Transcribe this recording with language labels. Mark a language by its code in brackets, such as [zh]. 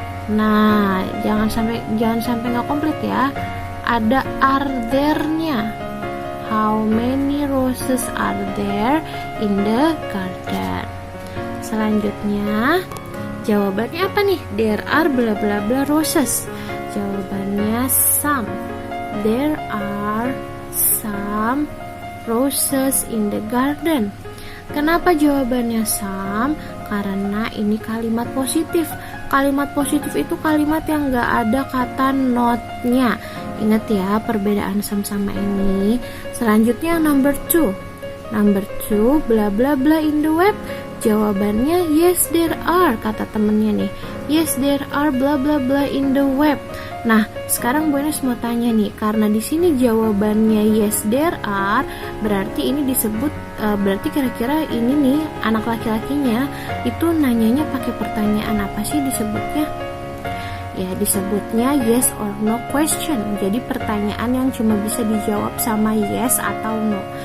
[id] Nah, jangan sampai nggak komplit ya. Ada are there-nya. [en] How many roses are there in the garden? [id] Selanjutnya, jawabannya apa nih? [en] There are bla bla bla roses. Jawabannya some. There are some roses in the garden. [id] Kenapa jawabannya some? Karena ini kalimat positif. Kalimat positif itu kalimat yang gak ada kata not-nya. Ingat ya perbedaan some sama ini. Selanjutnya number 2. [en] Number 2, bla bla bla in the web. Jawabannya yes there are, [id] kata temennya nih. [en] Yes there are bla bla bla in the web. [id] Nah, sekarang Bu Ines mau tanya nih, karena di sini jawabannya [en] yes there are, [id] berarti ini disebut berarti kira-kira ini nih anak laki-lakinya itu nanyanya pakai pertanyaan apa sih disebutnya? Ya, disebutnya [en] yes or no question. [id] Jadi pertanyaan yang cuma bisa dijawab sama yes atau no.